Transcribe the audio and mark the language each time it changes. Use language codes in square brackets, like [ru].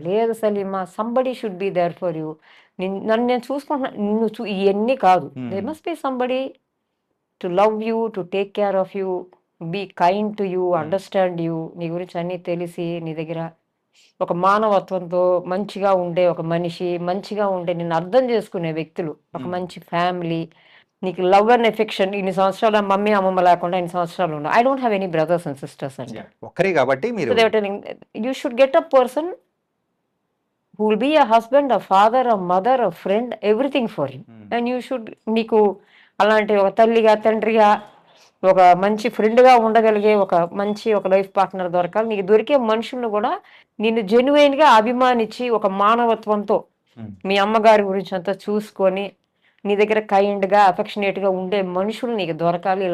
[te] లేదు Salima, [en] somebody should be there for you, [te] నన్ను నేను చూసుకుంటున్నా, నిన్ను ఇవన్నీ కాదు, [en] they must be somebody to love you, to take care of you, be kind to you, understand you, [te] నీ గురించి అన్నీ తెలిసి నీ దగ్గర ఒక మానవత్వంతో మంచిగా ఉండే ఒక మనిషి, మంచిగా ఉండే నిన్ను అర్థం చేసుకునే వ్యక్తులు, ఒక మంచి ఫ్యామిలీ, నీకు [en] Love and affection. [te] ఇన్ని సంవత్సరాలు మమ్మీ అమ్మమ్మ లేకుండా ఇన్ని సంవత్సరాలు ఉన్నా, [en] I don't have any brothers and sisters [te] అండి, ఒక్కరే కాబట్టి [en] You should get a person who will be a husband, a father, a mother, a friend, everything for you. And you should, [te] నీకు అలాంటి ఒక తల్లిగా తండ్రిగా ఒక మంచి ఫ్రెండ్గా ఉండగలిగే ఒక మంచి ఒక లైఫ్ పార్ట్నర్ దొరకాలి. నీకు దొరికే మనుషులను కూడా నిన్ను జెన్యున్గా అభిమానించి ఒక మానవత్వంతో మీ అమ్మగారి గురించి అంతా చూసుకొని నీ దగ్గర కైండ్గా అఫెక్షనేట్గా ఉండే మనుషులు నీకు దొరకాలి.